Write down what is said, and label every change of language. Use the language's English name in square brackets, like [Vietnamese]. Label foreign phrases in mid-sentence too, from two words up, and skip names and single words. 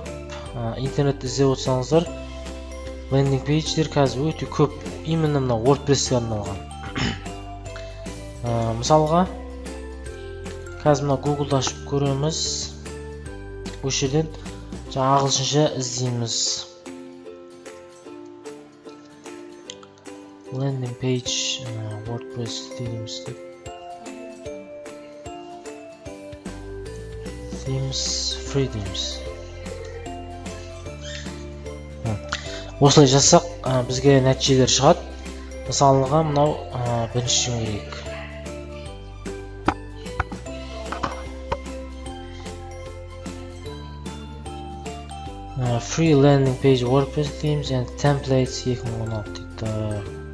[Kazakh] Интернетте іздеп отырсаңыздар, [English] landing pages [Kazakh] қазір өте көп, именно мына WordPress-ке арналған. Мысалға, қазір мына Google-да ашып көреміз. Осы жерден ағылшынша іздейміз. [English] Landing page WordPress дейміз. Themes, free themes. [Kazakh] Осылай жасақ бізге нәтижелер шығады. Мысалыға мынау бірінші керек. [English] Free landing page WordPress themes and templates 2016 дейді.